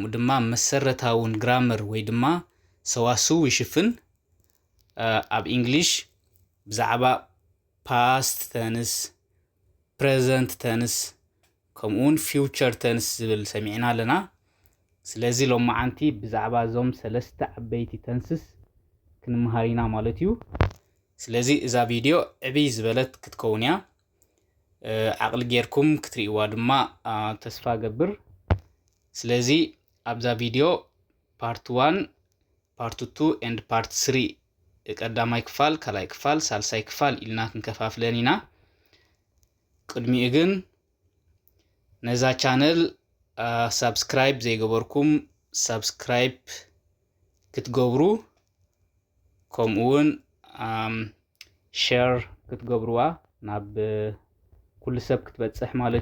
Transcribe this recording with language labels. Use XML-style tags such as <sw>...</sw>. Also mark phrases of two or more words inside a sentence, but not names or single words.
<ti>ድማ መሰረታውን ግራመር ወይ ድማ ሰዋስው ይሽፍን። ኣብ እንግሊሽ ብዛዕባ</ti> <en>past tense፣ present tense</en> <ti>ከምኡውን</ti> <en>future tense</en> <ti>ዝብል ሰሚዕና ኣለና። ስለዚ ሎማዓንቲ ብዛዕባ እዞም ሰለስተ ዓበይቲ ተንስስ ክንመሃር ኢና ማለት እዩ። ስለዚ እዛ ቪድዮ ዕብይ ዝበለት ክትከውን እያ። ዓቕሊ ጌርኩም ክትሪእዋ ድማ ተስፋ ገብር። ስለዚ ኣብዛ ቪድዮ</ti> <en>part 1 part 2 and part 3</en> <ti>ቀዳማይ ክፋል ካልኣይ ክፋል ሳልሳይ ክፋል ኢልና ክንከፋፍለን ኢና። ቅድሚኡ ግን ነዛ ቻነል ሳብስክራይብ ዘይገበርኩም ሳብስክራይብ ክትገብሩ ከምኡውን ሼር ክትገብሩዋ ናብ ኩሉ ሰብ ክትበፅሕ ማለት</ti>